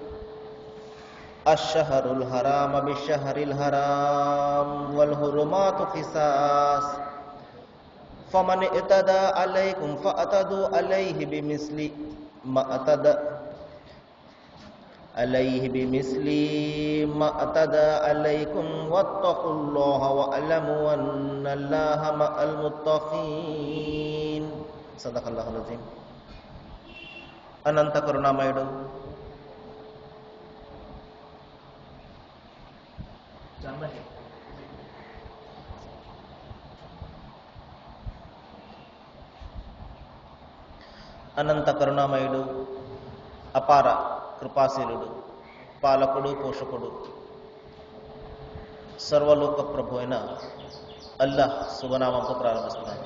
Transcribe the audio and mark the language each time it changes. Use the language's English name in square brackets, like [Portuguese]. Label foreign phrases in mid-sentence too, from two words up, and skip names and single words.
[Arabic] الشهر الحرام بالشهر الحرام والحرمات قصاص فمن اعتدى عليكم فاعتدوا عليه بمثل ما اعتدى عليكم واتقوا الله واعلموا أن الله مع المتقين. صدق الله العظيم. [Telugu] అనంత కరుణామయుడు అనంత కరుణామయుడు అపార కృపాశీలుడు పాలకుడు పోషకుడు సర్వలోక ప్రభు అయిన అల్లాహ్ శుభనామంతో ప్రారంభిస్తున్నాను.